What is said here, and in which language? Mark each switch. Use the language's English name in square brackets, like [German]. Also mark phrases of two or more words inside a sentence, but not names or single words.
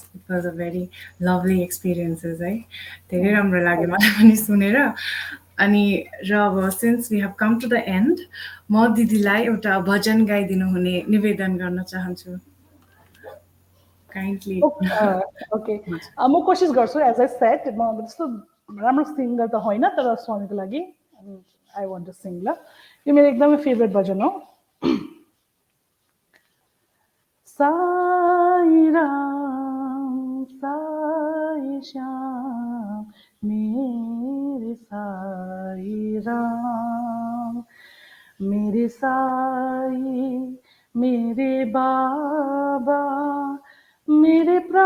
[English] It was a very lovely experiences [Nepali] है धेरै राम्रो लाग्यो मलाई पनि सुनेर अनि र अब [English] since we have come to the end [Nepali] म दिदीलाई एउटा भजन गाइदिनु हुने निवेदन गर्न चाहन्छु kindly Okay. म कोसिस गर्छु [English] as I said [Nepali] म त्यस्तो राम्रो सिङ्गर त होइन तर स्वामीको लागि [English] I want to sing [Nepali] ल यो मेरो एकदमै फेभरेट भजन हो [Hindi] साई राम साई श्याम मेरे साई राम मेरे साई मेरे बाबा मेरे